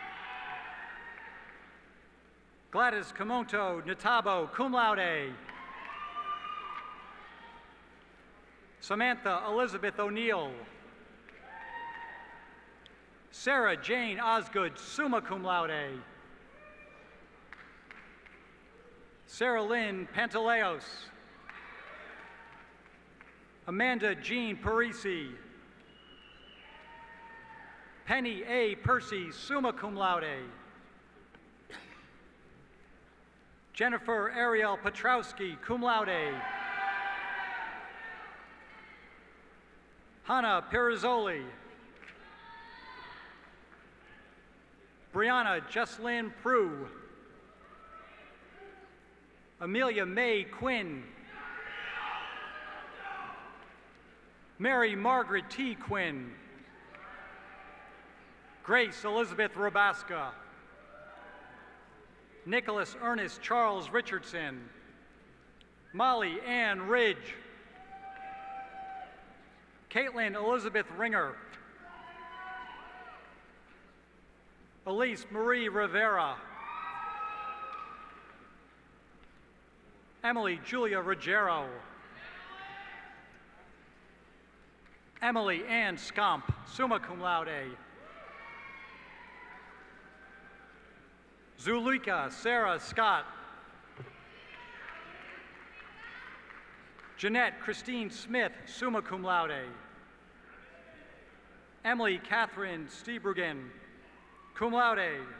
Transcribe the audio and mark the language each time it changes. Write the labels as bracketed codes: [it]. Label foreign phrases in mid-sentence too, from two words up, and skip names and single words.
[en] Gladys Camonto Natabo, [la] cum laude. [en] Samantha Elizabeth O'Neill. Sarah Jane Osgood, [la] summa cum laude. [en] Sarah Lynn Pantaleos. Amanda Jean Parisi. Penny A. Percy, [la] summa cum laude. [en] Jennifer Ariel Petrowski, [la] cum laude. [en] Hannah Pirizzoli. Brianna Jesslyn Prue. Amelia May Quinn. Mary Margaret T. Quinn. Grace Elizabeth Rabaska. Nicholas Ernest Charles Richardson. Molly Ann Ridge. Caitlin Elizabeth Ringer. Elise Marie Rivera. Emily Julia Ruggiero. Emily Ann Scomp, [la] summa cum laude. [en] Zulika Sarah Scott. Jeanette Christine Smith, [la] summa cum laude. [en] Emily Catherine Stiebruggen, [la] cum laude.